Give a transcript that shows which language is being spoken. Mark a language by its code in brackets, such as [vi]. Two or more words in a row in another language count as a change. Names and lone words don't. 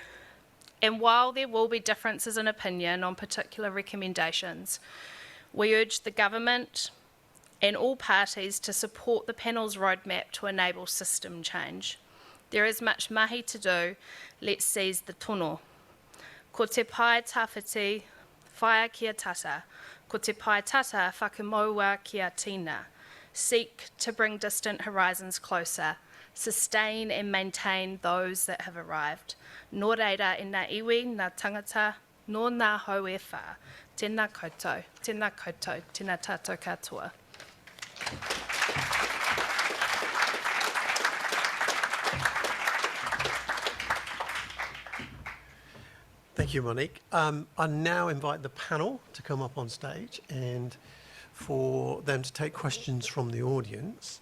[en] And while there will be differences in opinion on particular recommendations, we urge the government and all parties to support the panel's roadmap to enable system change. There is much mahi to do. Let's seize the tono. [mi] Ko te pai tawhiti, whaia kia tata. Ko te pai tata, whakamaua kia tina. [en] Seek to bring distant horizons closer. Sustain and maintain those that have arrived. [mi] Nō reira i ngā iwi, ngā tangata, nō ngā hau e whā. Tēnā koutou, tēnā tātou katoa. [en] Thank you, Monique. I now invite the panel to come up on stage and for them to take questions from the audience.